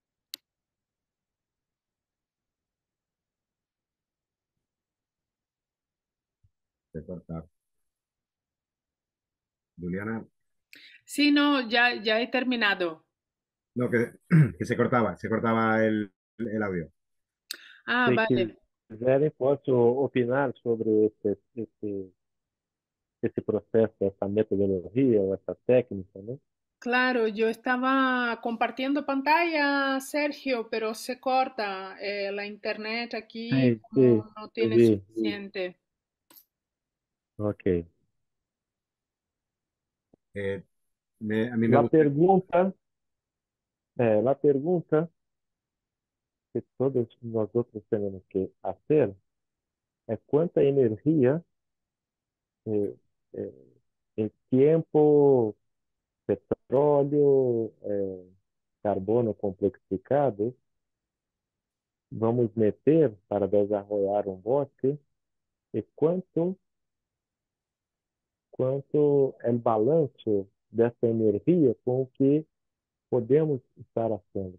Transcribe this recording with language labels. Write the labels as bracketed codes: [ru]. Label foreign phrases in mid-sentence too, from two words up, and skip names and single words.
[es] Se corta. Juliana. Sí, no, ya he terminado. No, que se cortaba el audio. Ah, [pt] Se [es] vale. [pt] quiserem, posso opinar sobre esse processo, essa metodologia, ou essa técnica, né? [es] Claro, yo estaba compartiendo pantalla, Sergio, pero se corta. La internet aquí [pt] Sim, sim, [es] como no [pt] eu [es] tiene [pt] vi. [es] suficiente. Ok. A mí me [pt] La [es] gusta. [pt] pergunta, la pergunta que todos nós outros temos que fazer é quanta energia, eh, eh, em tempo, petróleo, carbono complexificado, vamos meter para desenvolver um bosque e quanto é o balanço dessa energia com o que podemos estar fazendo.